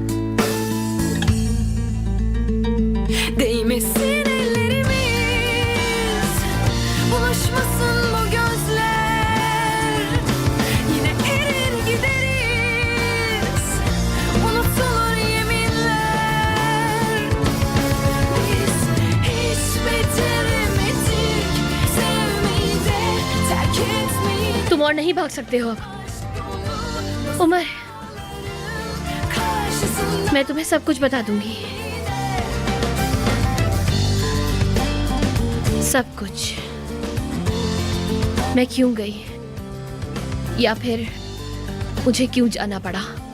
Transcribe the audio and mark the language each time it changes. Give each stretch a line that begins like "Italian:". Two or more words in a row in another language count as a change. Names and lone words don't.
Turkish: Değmesin ellerimiz, bulaşmasın bu gözler. Yine erir gideriz, unutulur yeminler. Biz hiç beceremedik sevmeyi de terk etmeyi.
Hindi: तुम और नहीं भाग सकते हो अब। उमर,
Turkish: Karşısında
Hindi: मैं तुम्हें सब कुछ बता दूंगी। सब कुछ। मैं क्यों गई या फिर मुझे क्यों जाना पड़ा।